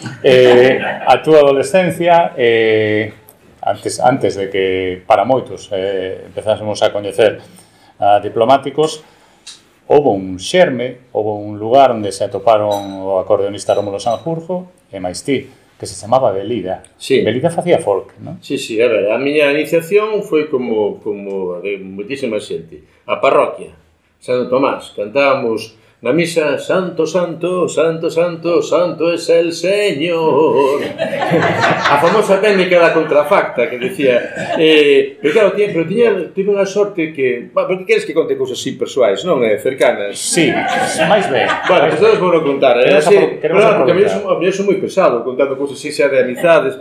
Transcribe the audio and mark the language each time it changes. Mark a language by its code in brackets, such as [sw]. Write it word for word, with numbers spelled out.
[gl] eh, A túa adolescencia, eh, antes, antes de que para moitos eh, empezásemos a coñecer a diplomáticos, houbo un xerme, houbo un lugar onde se atoparon o acordeonista Rómulo Sanjurjo e máis ti, que se chamaba Belida. Sí. Belida facía folk, non? Sí, sí, a ver, a miña iniciación foi como, como a ver, moitísima xente. A parroquia, Santo Tomás, cantábamos na misa [es] Santo, Santo, Santo, Santo, Santo es el Señor. [gl] A famosa técnica da contrafacta que decía, eh, pero claro, tiña, pero tiña, tiña unha sorte que, bah, pero que queres que conte cousas así persoais, non? Eh, cercanas. Sí, máis ben. Bueno, pues todos vou contar, eh, así, apro- pero claro, porque a mí son, a mí son moi pesado contando cousas así, xa de amizades,